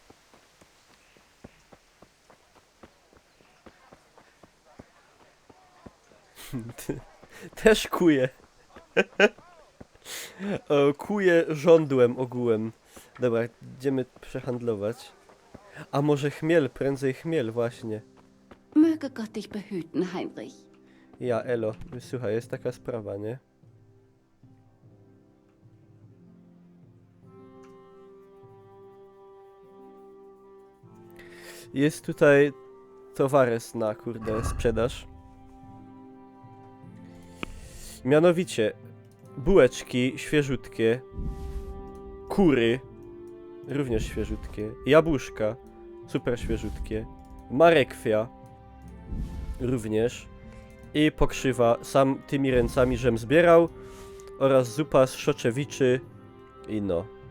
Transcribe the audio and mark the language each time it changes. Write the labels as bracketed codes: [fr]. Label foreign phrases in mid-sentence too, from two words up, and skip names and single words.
[pl] Też kuje. Kuje żądłem ogółem. Dobra, idziemy przehandlować. A może chmiel, prędzej chmiel właśnie. [de] Möge Gott dich behüten, Heinrich. [pl] Ja, elo, słuchaj, jest taka sprawa, nie? Jest tutaj towares na, kurde, sprzedaż. Mianowicie, bułeczki świeżutkie, kury, również świeżutkie, jabłuszka, super świeżutkie, marekwia, również, i pokrzywa, sam tymi ręcami żem zbierał, oraz zupa z szoczewiczy i no.